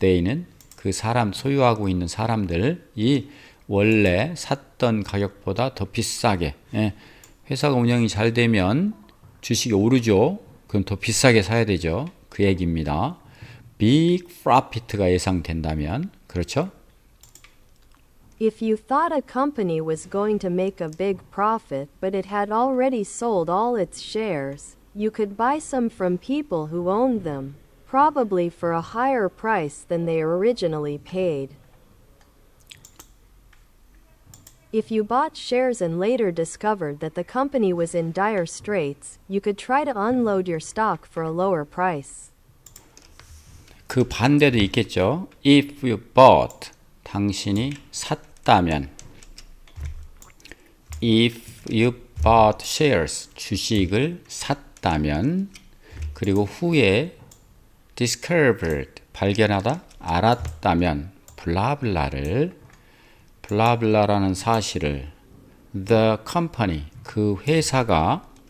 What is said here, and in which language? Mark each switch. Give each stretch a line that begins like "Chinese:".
Korean: they는 그 사람 소유하고 있는 사람들이 원래 샀던 가격보다 더 비싸게 회사가 운영이 잘 되면 주식이 오르죠. 그럼 더 비싸게 사야 되죠. 그 얘기입니다.
English: big profit
Korean: 가 예상된다면 그렇죠?
English: If you thought a company was going to make a big profit but it had already sold all its shares, you could buy some from people who owned them, probably for a higher price than they originally paid. If you bought shares and later discovered that the company was in dire straits, you could try to unload your stock for a lower price.
Korean: 그 반대도 있겠죠.
English: If you bought
Korean: 당신이 샀다면
English: If you bought shares
Korean: 주식을 샀다면 그리고 후에 discovered 발견하다 알았다면 블라블라라는 사실을
English: the company
Korean: 그 회사가